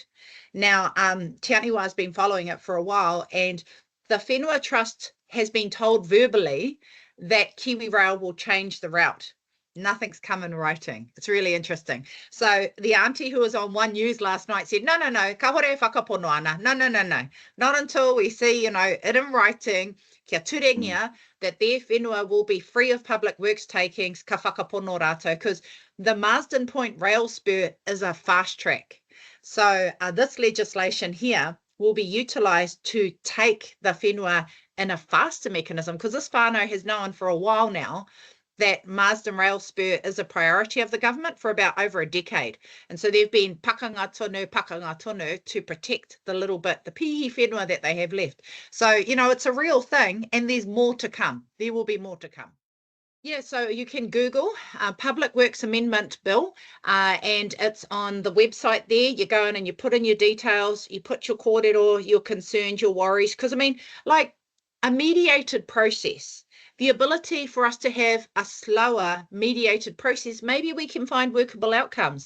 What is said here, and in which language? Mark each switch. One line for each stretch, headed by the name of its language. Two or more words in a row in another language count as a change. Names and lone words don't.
English: Now, Te Atiwai has been following it for a while, and the Whenua Trust has been told verbally that Kiwi Rail will change the route. Nothing's come in writing. It's really interesting. So the auntie who was on One News last night said, no,
Māori: ka hore whakapono ana.
English: No. Not until we see, it in writing,
Māori: kia turengia,
English: that their whenua will be free of public works takings,
Māori: ka whakapono rātou,
English: because the Marsden Point rail spur is a fast track. So this legislation here will be utilised to take the whenua in a faster mechanism, because this whānau has known for a while now that Marsden Rail Spur is a priority of the government for about over a decade. And so they've been
Māori: pakanga tonu
English: to protect the little bit, the
Māori: pihi whenua
English: that they have left. So, it's a real thing, and there's more to come. There will be more to come. Yeah, so you can Google Public Works Amendment Bill, and it's on the website there. You go in and you put in your details, you put your kōrero, your concerns, your worries, because, like a mediated process, the ability for us to have a slower mediated process, maybe we can find workable outcomes.